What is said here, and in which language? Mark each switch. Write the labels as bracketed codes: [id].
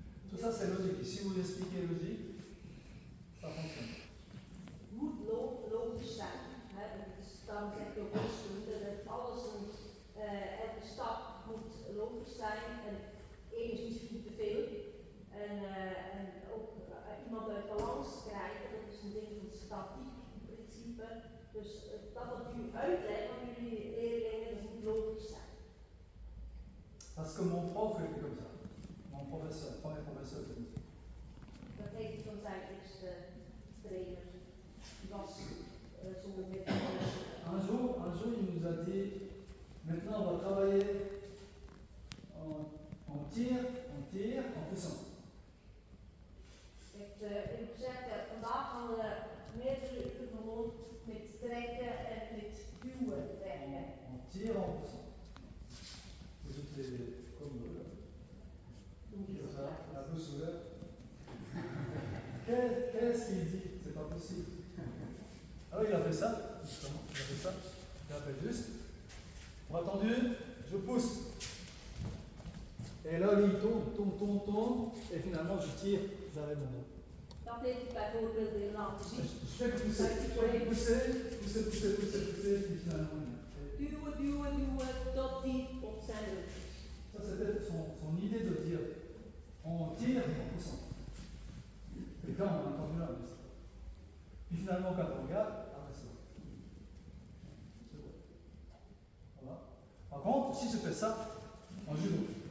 [fr] Tout ça, c'est logique. Et si vous expliquez logique, ça fonctionne. [nl] Moet logisch zijn. Dus dan zeg je ook wiskunde dat alles elke stap moet logisch zijn. En één is misschien te veel. En ook iemand uit balans krijgen, dat is een ding van statiek in principe. Dus dat wat u uitlegt aan jullie leerlingen, dat moet logisch zijn. [fr] Parce que mon prof était comme ça. Mon professeur, premier professeur était comme ça. [nl] Dat heeft hij van zijn eerste trainer. Die was zo met [fr] Un jour, il nous a dit, maintenant on va travailler en tir, en poussant. [nl] Ik heb gezegd, vandaag gaan we meerdere uren gewoon met trekken en met duwen werken. [fr] En tir, en poussant. J'étais comme eux, là. Comme ça, la bouche ouverte. Qu'est-ce qu'il dit? C'est pas possible. Alors il a fait ça, justement, il a fait ça. Il a fait juste. Bras tendu, je pousse. Et là, lui, il tourne, et finalement, je tire vers les moments. [nl] Dat heeft hij bijvoorbeeld in laten zien. [fr] Je fais que pousser, puis finalement, [nl] Duwen tot die op zijn rug. [fr] ça c'était son idée de dire, on tire en poussant. Et quand on a entendu là, puis finalement, quand on regarde, c'est bon. C'est bon. Voilà. Par contre, si je fais ça en judo,